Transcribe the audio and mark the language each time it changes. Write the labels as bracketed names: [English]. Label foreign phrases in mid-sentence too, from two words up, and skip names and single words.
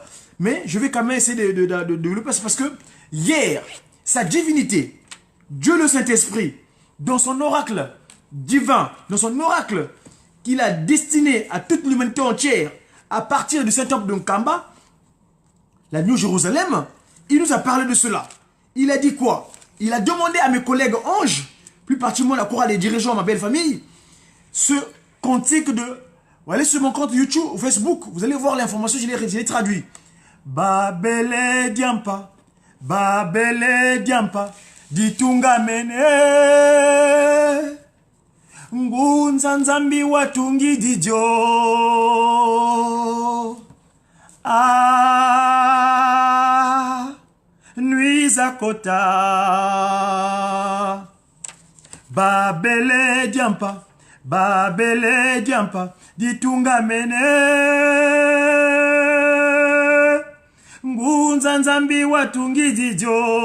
[French] Mais je vais quand même essayer de le passer parce que hier, sa divinité, Dieu le Saint-Esprit, dans son oracle divin, dans son oracle qu'il a destiné à toute l'humanité entière, à partir du Saint-Temple de Nkamba, la New Jérusalem, il nous a parlé de cela. Il a dit quoi? Il a demandé à mes collègues anges, plus particulièrement la chorale des dirigeants, ma belle famille, ce cantique de... Vous allez sur mon compte YouTube ou Facebook, vous allez voir l'information, je l'ai traduit. [Kongo] Babele Diampa, Babele Diampa, Ditunga Mene, Ngunza Nzambi Watungi Dijo. Ah, Nuiza Kota, Babele Diampa, Babele Diampa, Ditunga Mene, Ngunza Nzambi Watungi Dijo.